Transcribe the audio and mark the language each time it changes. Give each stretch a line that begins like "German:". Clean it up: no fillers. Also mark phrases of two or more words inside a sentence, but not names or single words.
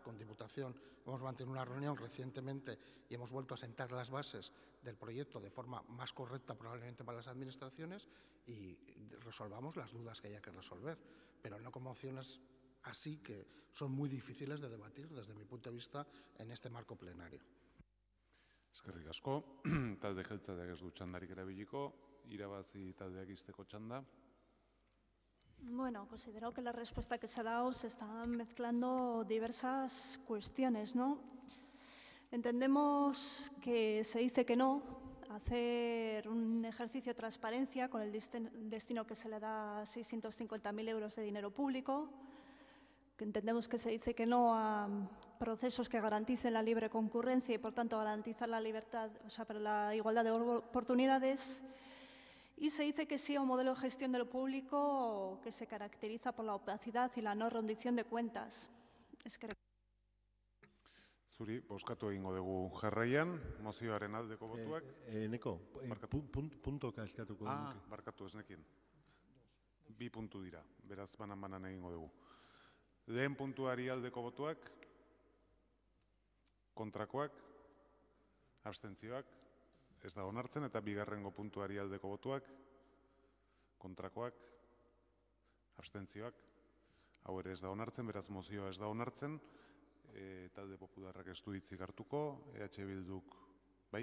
Spanish: Con Diputación hemos mantenido una reunión recientemente y hemos vuelto a sentar las bases del proyecto de forma más correcta probablemente para las administraciones y resolvamos las dudas que haya que resolver, pero no con mociones así que son muy difíciles de debatir desde mi punto de vista en este marco plenario.
Basque: Eskerrik asko, talde jeltzaleak ez du txandarik erabiliko, irabazi taldeak izteko txanda.
Spanish: Bueno, considero que la respuesta que se ha dado se están mezclando diversas cuestiones, ¿no? Entendemos que se dice que no, hacer un ejercicio de transparencia con el destino que se le da a 650.000 euros de dinero público, que entendemos que se dice que no a procesos que garanticen la libre concurrencia y, por tanto, garantizar la libertad, o sea, para la igualdad de oportunidades. Y se dice que sí a un modelo de gestión de lo público que se caracteriza por la opacidad y la no rendición de cuentas.
Basque: Zuri, bozkatu egingo dugu jarraian, mozioaren aldeko botuak. Neko, puntoka eskatuko dugu. Barkatu ez nekien. 2 puntu dira, beraz banan-banan egingo dugu. Lehen puntuari aldeko botuak, kontrakoak, abstentzioak, ez da onartzen, eta bigarrengo puntuari aldeko botuak, kontrakoak, abstentzioak, hau ere ez da onartzen, beraz mozioa ez da onartzen, talde popularrak ez du hitzik hartuko, EH Bilduk, bai?